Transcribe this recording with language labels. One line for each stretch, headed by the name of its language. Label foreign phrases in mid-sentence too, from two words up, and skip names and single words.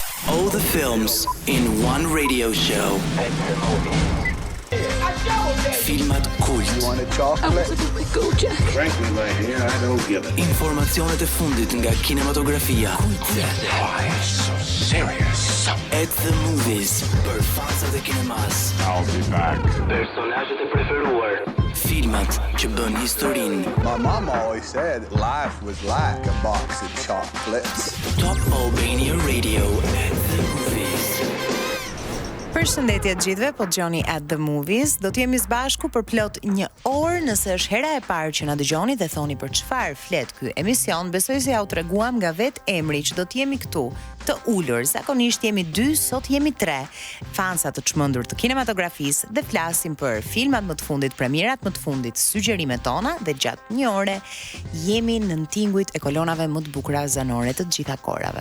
English: All the films in one radio show.
Albanian: Filmat kult.
English: You want a chocolate? Frankly, my dear, I don't give it.
Albanian: Informacionet e fundit nga kinematografia.
English: Why so serious? At the movies.
Albanian: Për fansat e kinemas.
English: I'll be back.
Albanian: Personazhet e preferuar. Filmat që bën historinë.
English: My mom always said life was like a box of chocolates. Top Albania Radio at the movies.
Albanian: Përshëndetje të gjithëve, po dëgjoni at the movies. Do të jemi së bashku për plot 1 orë, nëse është hera e parë që na dëgjoni dhe thoni për çfarë flet ky emision. Besoj se ja u treguam nga vetë emri që do të jemi këtu, të ulur. Zakonisht jemi 2, sot jemi 3. Fansa të çmendur të kinematografisë dhe flasim për filmat më të fundit, premierat më të fundit, sugjerimet tona dhe gjatë 1 ore jemi në tinguit e kolonave më të bukura zanore të gjitha kohërave.